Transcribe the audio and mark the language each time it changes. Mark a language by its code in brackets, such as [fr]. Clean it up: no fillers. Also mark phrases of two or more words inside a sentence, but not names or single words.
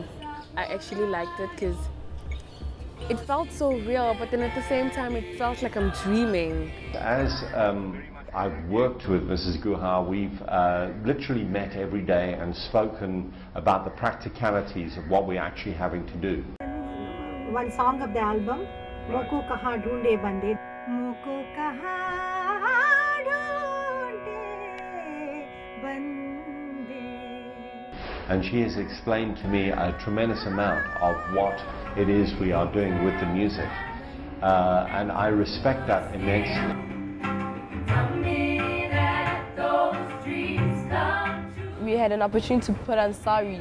[en] I actually liked it because it felt so real, but then at the same time, it felt like I'm dreaming. As I've worked with Mrs. Guha, we've literally met every day and spoken about the practicalities of what we're actually having to do. One song of the album, Moko Kaha Dhoonde Bande. Moko Kaha Dhoonde Bande. and she has explained to me a tremendous amount of what it is we are doing with the music, and I respect that immensely. We had an opportunity to put on saris.